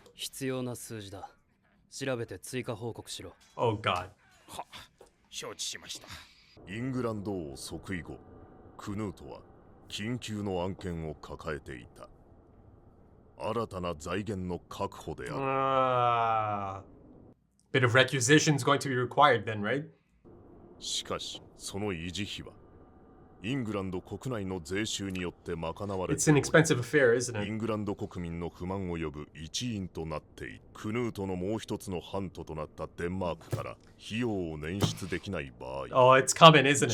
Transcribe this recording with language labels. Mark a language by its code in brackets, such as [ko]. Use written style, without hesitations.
[ja] 必要な数字だ。調べて追加報告しろ。 [en] Oh God. [ja] は、承知しました。イングランド王即位後、クヌートは緊急の案件を抱えていた。新たな財源の確保である。 [en] Bit of requisition is going to be required then, right? [ja] しかし、その維持費はイングランド国内の税収によって賄われており、 [en] It's an expensive affair, isn't it? [ja] イングランド国民の不満を呼ぶ一因となっている。クヌートのもう一つの藩都となったデンマークから費用を捻出できない場合、 [en] Oh, it's coming, isn't it?